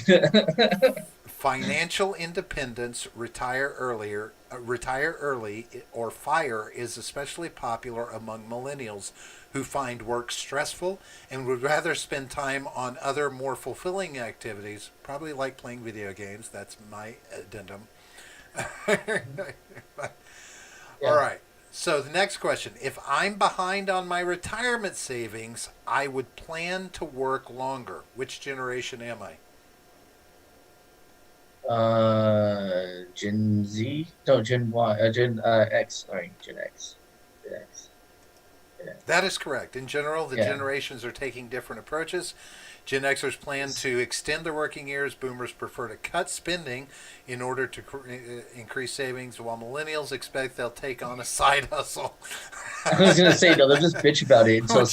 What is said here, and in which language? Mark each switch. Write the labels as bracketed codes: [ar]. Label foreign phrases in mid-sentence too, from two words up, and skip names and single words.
[en] Financial independence, retire early, or FIRE is especially popular among millennials who find work stressful and would rather spend time on other more fulfilling activities, probably like playing video games. That's my addendum. All Yeah. right. So the next question: if I'm behind on my retirement savings, I would plan to work longer. Which generation am I? Gen Z? No, Gen Y. Gen X. Sorry, Gen X. Gen X. Gen That X. is correct. In general, the Yeah. generations are taking different approaches. Gen Xers plan It's- to extend their working years. Boomers prefer to cut spending in order to increase savings, while millennials expect they'll take on a side hustle. I was gonna say no. They'll just bitch about it until